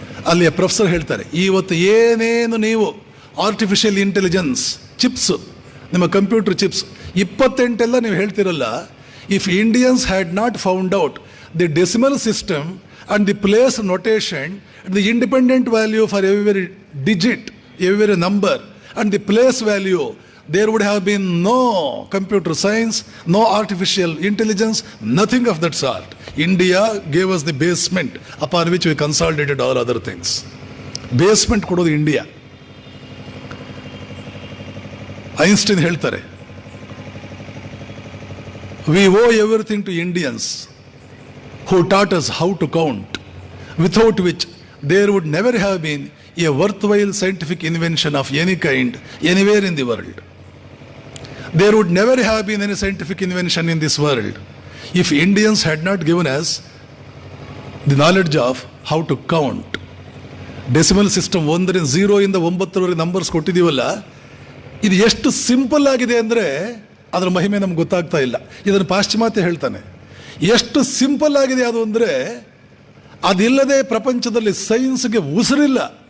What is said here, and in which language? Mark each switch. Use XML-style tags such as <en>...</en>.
<kn>ಅಲ್ಲಿಯ ಪ್ರೊಫೆಸರ್ ಹೇಳ್ತಾರೆ, ಇವತ್ತು ಏನೇನು ನೀವು ಆರ್ಟಿಫಿಷಿಯಲ್ ಇಂಟೆಲಿಜೆನ್ಸ್ ಚಿಪ್ಸ್, ನಿಮ್ಮ ಕಂಪ್ಯೂಟರ್ ಚಿಪ್ಸ್ 28 ನೀವು ಹೇಳ್ತಿರಲ್ಲ,</kn> <en>If Indians had not found out the decimal system and the place notation, the independent value for every digit, every number and the place value, there would have been no computer science, no artificial intelligence, nothing of that sort. India gave us the basement upon which we consolidated all other things.</en> <kn>Basement kododu India.</kn> <en>Einstein</en> <kn>ಹೇಳ್ತಾರೆ,</kn> <en>we owe everything to Indians who taught us how to count, without which there would never have been a worthwhile scientific invention of any kind anywhere in the world. There would never have been any scientific invention in this world if Indians had not given us the knowledge of how to count,</en> <kn>decimal system 1ರಿಂದ 0 ಇಂದ 9ರವರೆಗೆ numbers ಕೊಟ್ಟಿದ್ದೀವಲ್ಲ, ಇದು ಎಷ್ಟು simple ಆಗಿದೆ ಅಂದರೆ ಅದರ ಮಹಿಮೆ ನಮ್ಗೆ ಗೊತ್ತಾಗ್ತಾ ಇಲ್ಲ. ಇದನ್ನು ಪಾಶ್ಚಿಮಾತ್ಯ ಹೇಳ್ತಾನೆ. ಎಷ್ಟು ಸಿಂಪಲ್ ಆಗಿದೆ ಅದು ಅಂದರೆ, ಅದಿಲ್ಲದೆ ಪ್ರಪಂಚದಲ್ಲಿ ಸೈನ್ಸ್ಗೆ ಉಸಿರಿಲ್ಲ.</kn>